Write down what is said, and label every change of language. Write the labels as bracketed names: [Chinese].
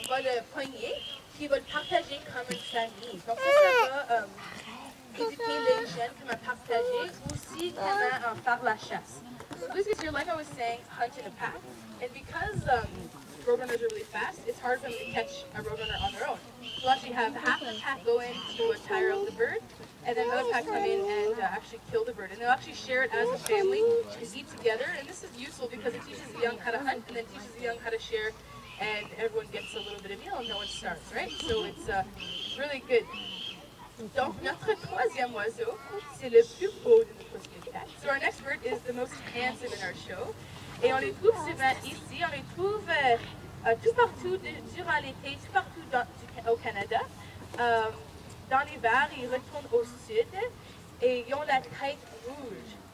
[French] va le pogner, puis il va le partager comme une famille. Donc ça va éduquer les jeunes comment partager, aussi comment faire la chasse. [English] So this is here, like I was saying, hunt in a pack. And because roadrunners are really fast, it's hard for them to catch a roadrunner on their own. We'll actually have half the pack go in to tire out the bird, and then another pack come in and actually kill the bird. And they'll actually share it as a family and eat together. And this is useful because it teaches the young how to hunt and then teaches the young how to share, and everyone gets a little bit of meal and no one starves, right? So it's really good. [French] Donc, notre troisième oiseau, c'est le plus beau de notre spectacle. [English] So our next bird is the most handsome in our show. [French] Et on les trouve souvent ici, on les trouve tout partout durant l'été, tout partout au Canada. Dans l'hiver, ils retournent au sud et ils ont la tête rouge.